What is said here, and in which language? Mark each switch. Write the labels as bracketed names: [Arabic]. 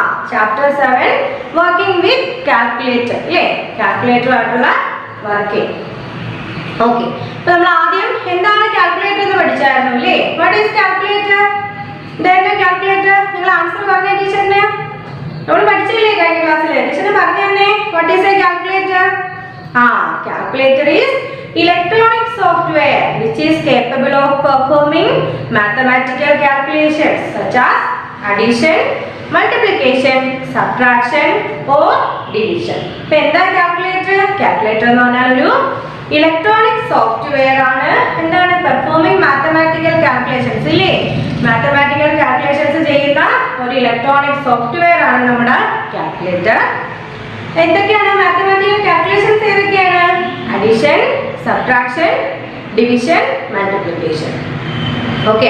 [English] Chapter 7 working with calculator അല്ലേ? [Malayalam] Calculator ആയിട്ടുള്ള working. Okay. അപ്പൊ നമ്മൾ ആദ്യം എന്താണ് കാൽക്കുലേറ്റർ എന്ന് പഠിച്ചായിരുന്നു അല്ലേ? [English] What is calculator? [Malayalam] എന്തായിരുന്നു കാൽക്കുലേറ്റർ? നിങ്ങൾ ആൻസർ പറഞ്ഞ ടീച്ചറിന് നമ്മൾ പഠിച്ചില്ലേ കഴിഞ്ഞ ക്ലാസ്സിൽ? ടീച്ചറിന് പറഞ്ഞു തന്നെ. [English] What is a calculator? Calculator is electronic software which is capable of performing mathematical calculations such as addition, multiplication, subtraction or division. [Malayalam] ഇപ്പൊ എന്താ കാൽക്കുലേറ്റർ? കാൽക്കുലേറ്റർ എന്ന് പറഞ്ഞാൽ ഒരു ഇലക്ട്രോണിക് സോഫ്റ്റ്വെയർ ആണ്. എന്താണ്? പെർഫോമിംഗ് മാത്തമാറ്റിക്കൽ കാൽക്കുലേഷൻസ് ഇല്ലേ? മാത്തമാറ്റിക്കൽ കാൽക്കുലേഷൻസ് ചെയ്യുന്ന ഒരു ഇലക്ട്രോണിക് സോഫ്റ്റ്വെയർ ആണ് നമ്മുടെ കാൽക്കുലേറ്റർ. എന്തൊക്കെയാണ് മാത്തമാറ്റിക്കൽ കാൽക്കുലേഷൻസ്? ഏതൊക്കെയാണ്? Addition, subtraction, division, multiplication. Okay.